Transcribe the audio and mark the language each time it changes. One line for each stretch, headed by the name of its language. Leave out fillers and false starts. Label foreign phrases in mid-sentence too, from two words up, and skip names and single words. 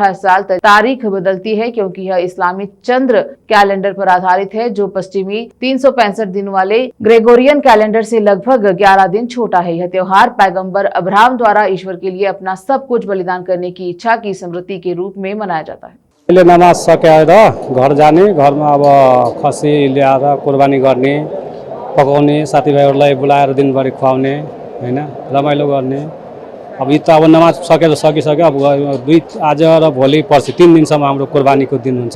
Hindi: हर साल तारीख बदलती है क्योंकि यह इस्लामी चंद्र कैलेंडर पर आधारित है, जो पश्चिमी 365 दिन वाले ग्रेगोरियन कैलेंडर से लगभग 11 दिन छोटा है। यह त्योहार पैगंबर अब्राहम द्वारा ईश्वर के लिए अपना सब कुछ बलिदान करने की इच्छा की स्मृति के रूप में मनाया जाता है।
Nepali: पहले नमाज सकेर घर जाने, घरमा अब खसी ल्याएर कुर्बानी गर्ने, पकाउने, साथीभाइहरूलाई बोलाएर दिनभरि खुवाउने, हैन, रमाइलो गर्ने। अब ईद त अब नमाज सकेर सकिसक्यो। अब आज र भोलि पर्सि 3 दिनसम्म हाम्रो कुर्बानीको दिन हुन्छ।